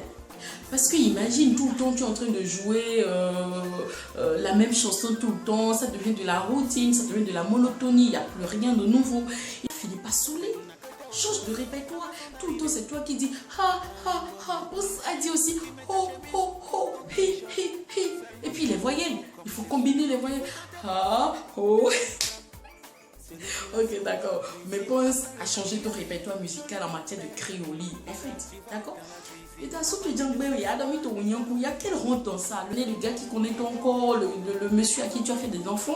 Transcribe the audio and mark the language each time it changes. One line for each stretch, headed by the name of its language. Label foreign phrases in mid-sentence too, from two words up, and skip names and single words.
French: Parce que imagine, tout le temps, tu es en train de jouer la même chanson tout le temps. Ça devient de la routine, ça devient de la monotonie. Il n'y a plus rien de nouveau. Il finit pas saoulé. Change de répertoire. Tout le temps, c'est toi qui dis ha, ha, ha. On dit aussi ho, ho, ho, hi, hi, hi. Et puis les voyelles. Il faut combiner les voyelles. Ha, ho. Ok, d'accord. Mais pense à changer ton répertoire musical en matière de cri au lit. En fait, d'accord? Et t'as surtout dit, il y a quelle honte dans ça? Le gars qui connaît ton corps, le monsieur à qui tu as fait des enfants.